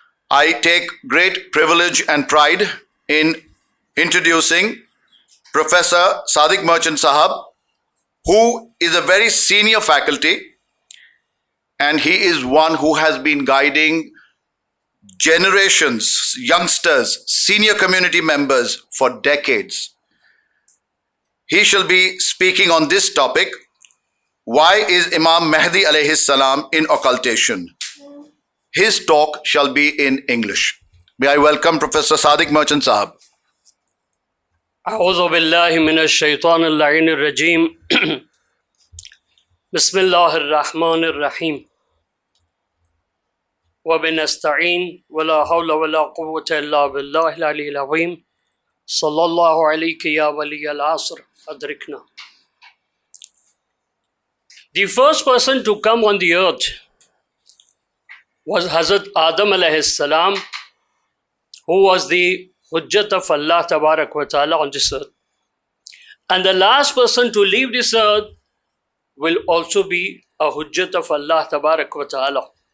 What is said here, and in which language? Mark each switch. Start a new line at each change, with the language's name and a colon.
English: I take great privilege and pride in introducing Professor Sadiq Merchant Sahab, who is a very senior faculty, and he is one who has been guiding generations, youngsters, senior community members for decades. He shall be speaking on this topic, why is Imam Mahdi alayhi salam in occultation? His talk shall be in English. May I welcome Professor Sadiq Merchant Sahab.
Arabic: أعوذ بالله من الشيطان اللعين الرجيم بسم الله الرحمن الرحيم وبنستعين ولا حول ولا قوة إلا بالله العلي العظيم صلى الله عليك يا ولي العصر أدركنا.
English: The first person to come on the earth was Hazrat Adam alayhi salam, who was the Hujjat of Allah Tabarak wa Ta'ala on this earth. And the last person to leave this earth will also be a Hujjat of Allah Tabarak wa Ta'ala.